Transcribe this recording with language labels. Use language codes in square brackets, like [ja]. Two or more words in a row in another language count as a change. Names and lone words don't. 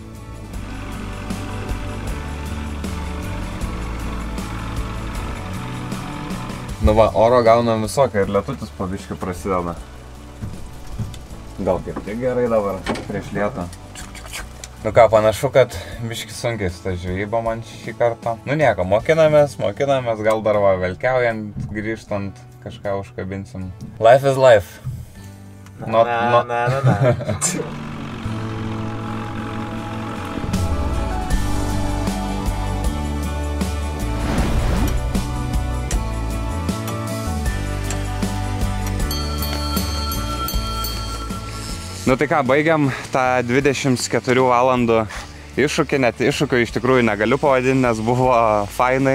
[lt] Nu va, oro gaunam visokią ir lietutis po biškį prasideda. Gal kaip tik gerai dabar, prieš lietą. Nu ką, panašu, kad biškį sunkiai su ta žvejyba man šį kartą. Nu nieko, mokinamės, gal dar va velkiaujant, grįžtant kažką užkabinsim. [en] Life is life. [lt] Na. Nu tai ką, baigiam tą 24 valandų iššūkį, net iššūkio iš tikrųjų negaliu pavadinti, nes buvo fainai.